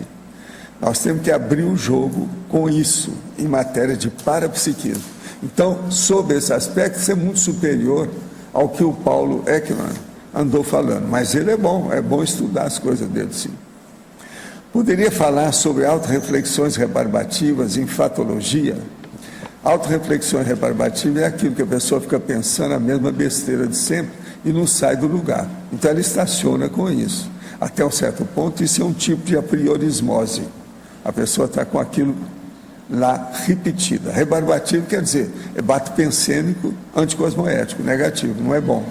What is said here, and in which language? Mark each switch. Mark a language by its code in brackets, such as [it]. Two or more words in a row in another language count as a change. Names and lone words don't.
[pt] Nós temos que abrir o jogo com isso, em matéria de parapsiquismo. Então, sob esse aspecto, isso é muito superior ao que o Paulo Ekman andou falando. Mas ele é bom estudar as coisas dele, sim. Poderia falar sobre autorreflexões rebarbativas, enfatologia. Autorreflexões rebarbativas é aquilo que a pessoa fica pensando a mesma besteira de sempre e não sai do lugar. Então, ela estaciona com isso. Até um certo ponto, isso é um tipo de apriorismose. A pessoa está com aquilo lá repetida. Rebarbativo quer dizer, é bato-pensênico, anticosmoético, negativo, não é bom.